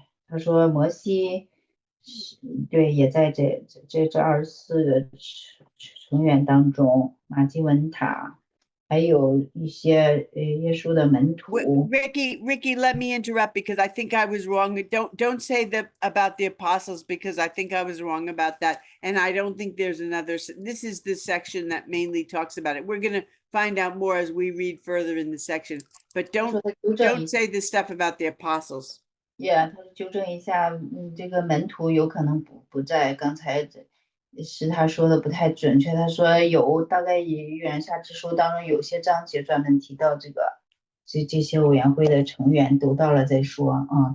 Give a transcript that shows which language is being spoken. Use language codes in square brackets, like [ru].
[zh] 他说摩西对也在这24个成员当中，马基文塔，还有一些耶稣的门徒。 [en] Ricky, let me interrupt because I think I was wrong. Don't say about the apostles because I think I was wrong about that, and I don't think there's another. This is the section that mainly talks about it. We're going to find out more as we read further in the section, but don't say the stuff about the apostles. [zh] Yeah, 他纠正一下，这个门徒有可能不在，刚才是他说的不太准确。他说有大概以预言下之书当中有些章节专门提到这些委员会的成员读到了再说。